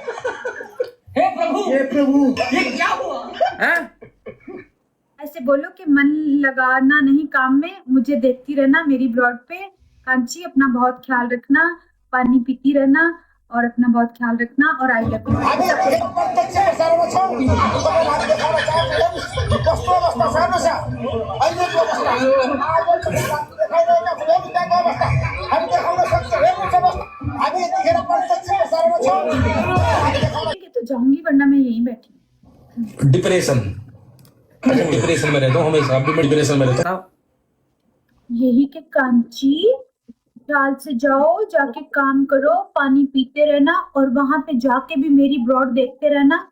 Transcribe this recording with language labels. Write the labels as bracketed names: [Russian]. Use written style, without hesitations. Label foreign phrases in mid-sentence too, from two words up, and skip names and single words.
[Hindi] हे प्रभु ये क्या हुआ? हैं? ऐसे बोलो कि मन लगाना नहीं काम में, मुझे देखती रहना मेरी ब्लॉग पे। कांची अपना बहुत ख्याल रखना, पानी पीती रहना और अपना बहुत ख्याल रखना और [English] I love you. [Nepali] अबे एक प्रत्यक्ष सर्व छ तपाईँ हात देखाउन चाहनुहुन्छ कस्तो अवस्था छ हेर्नुस् अहिलेको अवस्था देखाइरहेका छौँ त्यहाँको अवस्था हामी देखाउन सक्छौँ हेर्नुस् अवस्था हामी यतिखेर प्रत्यक्ष सर्व छ [Hindi] तो जाऊंगी वरना मैं यहीं बैठी। डिप्रेशन में रहता हूँ हमेशा, अभी मैं डिप्रेशन में रहता हूँ। यही के कांची ख्याल से जाओ, जाके काम करो, पानी पीते रहना और वहां पे जाके भी मेरी ब्रॉड देखते रहना।